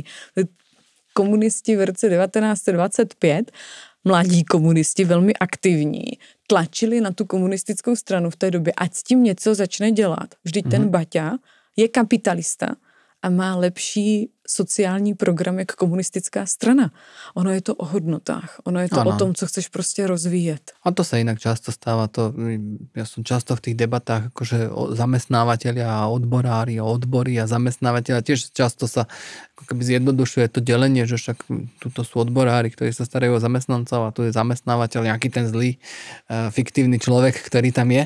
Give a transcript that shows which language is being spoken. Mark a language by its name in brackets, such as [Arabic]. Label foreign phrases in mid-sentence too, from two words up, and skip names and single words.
[Czech] Komunisti v roce 1925, mladí komunisti, velmi aktivní, tlačili na tu komunistickou stranu v té době, ať s tím něco začne dělat. Vždyť ten Baťa je kapitalista a má lepší sociální program jak komunistická strana. Ono je to o hodnotách. Ono je to o tom, co chceš prostě rozvíjet. [Slovak] A to sa inak často stáva. Ja som často v tých debatách, akože zamestnávateľia a odborári a odbory a zamestnávateľia, tiež často sa ako keby zjednodušuje to delenie, že však tuto sú odborári, ktorí sa starajú o zamestnancov a tu je zamestnávateľ, nejaký ten zlý fiktívny človek, ktorý tam je.